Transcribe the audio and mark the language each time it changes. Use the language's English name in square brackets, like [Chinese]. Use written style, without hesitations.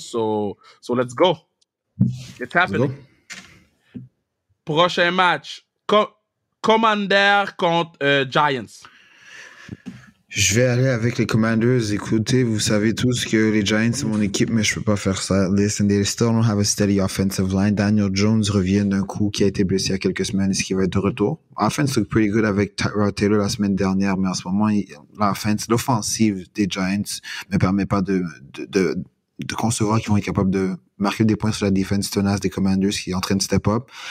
[English] So let's go. It's happening. [French] Prochain match. Commander contre Giants. Je vais aller avec les Commanders. Écoutez, vous savez tous que les Giants, c'est mon équipe, mais je peux pas faire ça. [English] Listen, they still don't have a steady offensive line. [French] Daniel Jones revient d'un coup qui a été blessé il y a quelques semaines. Est-ce qu'il va être de retour? [English] Offense look pretty good [French] avec Tyrod Taylor la semaine dernière, mais en ce moment, l'offensive des Giants me permet pas de concevoir qu'ils vont être capables de marquer des points sur la défense tenace des Commanders qui est en train de [English] step up.